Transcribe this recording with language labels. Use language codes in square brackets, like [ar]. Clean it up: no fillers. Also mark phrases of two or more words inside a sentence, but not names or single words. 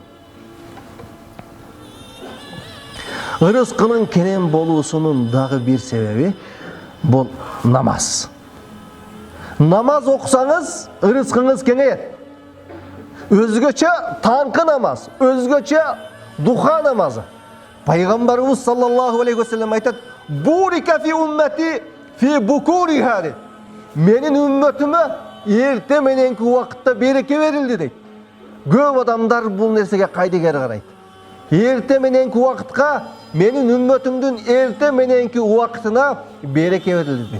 [ky] Ырыскынын кенен болуусунун дагы бир себеби бул намаз. Намаз окусаңыз, ырыскыңыз кеңейет. Өзгөчө таңкы намаз, өзгөчө духа намазы. [ar] Пайгамбарыбыз صلى الله عليه وسلم айтат: "بورك لأمتي في بكورها." [ky] Менин үммөтүмө эрте мененки убакытта береке берилди дейт. Көп адамдар бул нерсеге кайдыгер карайт. Эрте мененки убакытка, менин үммөтүмдүн эрте мененки убакытына береке берилди дейт.